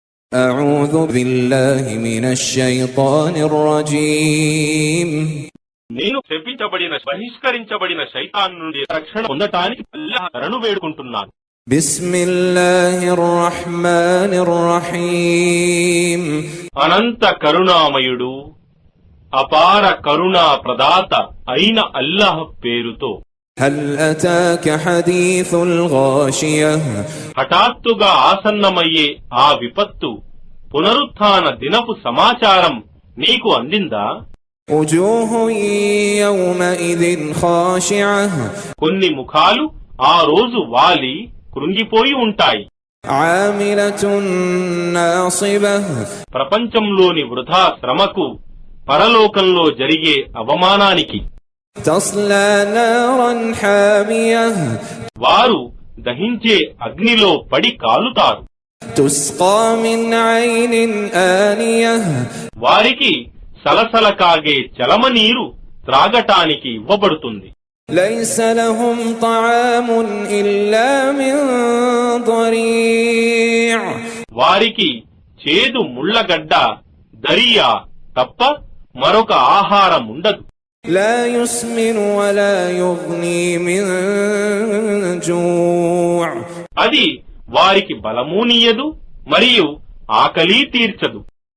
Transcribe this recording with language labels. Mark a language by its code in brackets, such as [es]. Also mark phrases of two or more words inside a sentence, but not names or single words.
[ar] أعوذ بالله من الشيطان الرجيم [te] నేను శపించబడిన బహిష్కరించబడిన శైతాన్ నుండి రక్షణ పొందటానికి అల్లాహ్ శరణు వేడుకుంటున్నాను. [ar] بسم الله الرحمن الرحيم [te] అనంత కరుణామయుడు అపార కరుణా ప్రదాత అయిన అల్లాహ్ పేరుతో. [ar] هل أتاك حديث الغاشية [te] హఠాత్తుగా ఆసన్నమయ్యే ఆ విపత్తు పునరుత్థాన దినపు సమాచారం నీకు అందిందా? [ar] وجوه يومئذ خاشعة [te] కొన్ని ముఖాలు ఆ రోజు వాలి కృంగిపోయి ఉంటాయి. [ar] عاملة ناصبة [te] ప్రపంచంలోని వృధా శ్రమకు, పరలోకంలో జరిగే అవమానానికి. [ar] تصلى نارا حامية [te] వారు దహించే అగ్నిలో పడి కాలుతారు. [ar] تسقى من عين آنية [te] వారికి సలసల కాగే చలమనీరు త్రాగటానికి ఇవ్వబడుతుంది. [ar] ليس لهم طعام إلا من ضريع [te] వారికి చేదు ముళ్ళగడ్డ, దరియా తప్ప మరొక ఆహారం ఉండదు. [ar] لا يسمن ولا يغني من جوع [te] అది వారికి బలమూనియదు మరియు ఆకలి తీర్చదు.